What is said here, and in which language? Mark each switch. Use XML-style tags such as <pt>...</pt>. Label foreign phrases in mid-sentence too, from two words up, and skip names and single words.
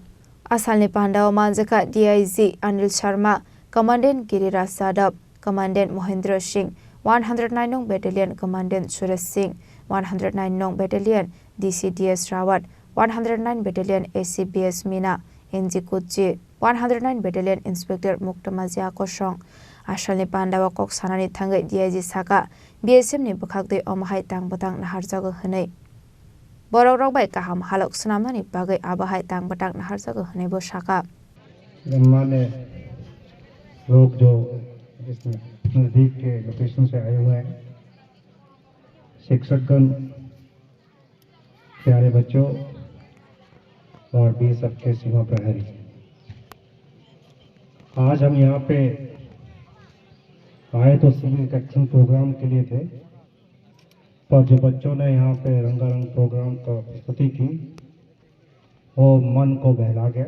<trp>Asalni pandau manjaka DIG Anil Sharma, Commandant Giriraj Sadab, Commandant Mohendra Singh, 109 nong</trp> <en>Battalion Commandant</en> <trp>Suresh Singh, 109 nong Battalion DCDS Rawat, 109 Battalion ACBS Mina, NG Kutji, 109</trp> <en>Battalion Inspector</en> <trp>Muktamazia Kosong, Asalni pandawa kok sanani thangai DIG Saka, BSM ni bukhakdei omahai tang batang nahar jago hwnai. Borok rok bai kaham halok snamnani bagai abahai tang batang nahar jago hwnai bo Saka.</trp> <hi>गणमान्य लोग जो इस नजदीक के लोकेशन से आए हुए हैं, शिक्षकगण, प्यारे बच्चों और भी सबके सीमा प्रहरी, आज हम यहाँ पे आए तो</hi> <en>civic action program</en> <hi>के लिए थे, पर जो बच्चों ने यहाँ पे रंगारंग प्रोग्राम का प्रस्तुति की वो मन को बहला गया।</hi>